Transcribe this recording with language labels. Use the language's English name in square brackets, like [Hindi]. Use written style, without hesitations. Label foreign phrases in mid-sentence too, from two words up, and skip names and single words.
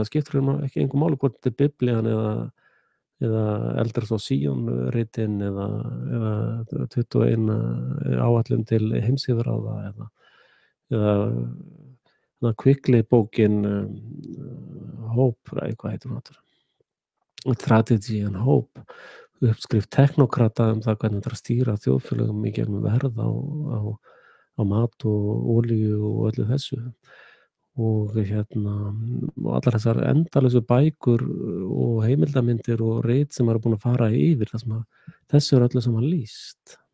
[Icelandic] Það skiptir ekki engu máli hvort þetta biblían eða Elders of Sion ritin eða 21 áætlun til heimsyfirráða eða Quickly bókin Hope, hvað heitir hún aftur? Strategy and Hope, uppskrift teknokrata það hvernig þetta stýra þjóðfélögum í gegnum verð á mat og olíu og öllu þessu. og og allar þessar endalausu bækur og heimildarmyndir og rit sem maður er búinn að fara yfir þar sem að þessu er öllu saman lýst.